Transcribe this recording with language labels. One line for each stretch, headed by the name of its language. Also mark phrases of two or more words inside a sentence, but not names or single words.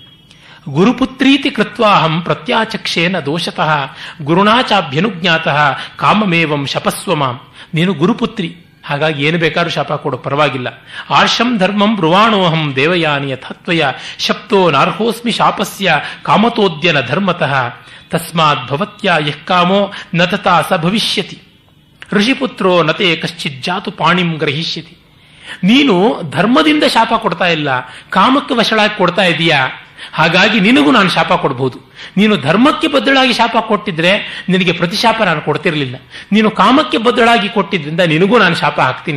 Sanskrit: ಗುರುಪುತ್ರೀತಿ ಕೃತ್ವಾಹಂ ಪ್ರತ್ಯಾಚಕ್ಷೇನ ದೋಷತಃ ಗುರುಣಾಚಾಭ್ಯನುಜ್ಞಾತಃ ಕಾಮಮೇವಂ ಶಪಸ್ವಮಾಂ.
Kannada: ನೀನು ಗುರುಪುತ್ರಿ, ಹಾಗಾಗಿ ಏನು ಬೇಕಾದ್ರೂ ಶಾಪ ಕೊಡು, ಪರವಾಗಿಲ್ಲ.
Sanskrit: ಆರ್ಷಂ ಧರ್ಮಂ ಬ್ರುವಾಣೋಹಂ ದೇವಯಾನಿ ಯಥಾತ್ವಯ ಶಪ್ತೋ ನಾರ್ಹೋಸ್ಮಿ ಶಾಪಸ್ಯ ಕಾಮತೋದ್ಯನ ಧರ್ಮತಃ ತಸ್ಮಾತ್ ಭವತ್ಯಾ ಯಃ ಕಾಮೋ ನ ತಥಾ ಸ ಭವಿಷ್ಯತಿ ಋಷಿಪುತ್ರೋ ನತೆ ಕಶ್ಚಿತ್ ಜಾತು ಪಾಣಿಂ ಗ್ರಹಿಷ್ಯತಿ.
Kannada: ನೀನು ಧರ್ಮದಿಂದ ಶಾಪ ಕೊಡ್ತಾ ಇಲ್ಲ, ಕಾಮಕ್ಕೆ ವಶಳಾಗಿ ಕೊಡ್ತಾ ಇದೀಯಾ, ಹಾಗಾಗಿ ನಿನಗೂ ನಾನು ಶಾಪ ಕೊಡಬಹುದು. ನೀನು ಧರ್ಮಕ್ಕೆ ಬದ್ಧಳಾಗಿ ಶಾಪ ಕೊಟ್ಟಿದ್ರೆ ನಿನಗೆ ಪ್ರತಿಶಾಪ ನಾನು ಕೊಡ್ತಿರ್ಲಿಲ್ಲ. ನೀನು ಕಾಮಕ್ಕೆ ಬದ್ಧಳಾಗಿ ಕೊಟ್ಟಿದ್ರಿಂದ ನಿನಗೂ ನಾನು ಶಾಪ ಹಾಕ್ತೀನಿ.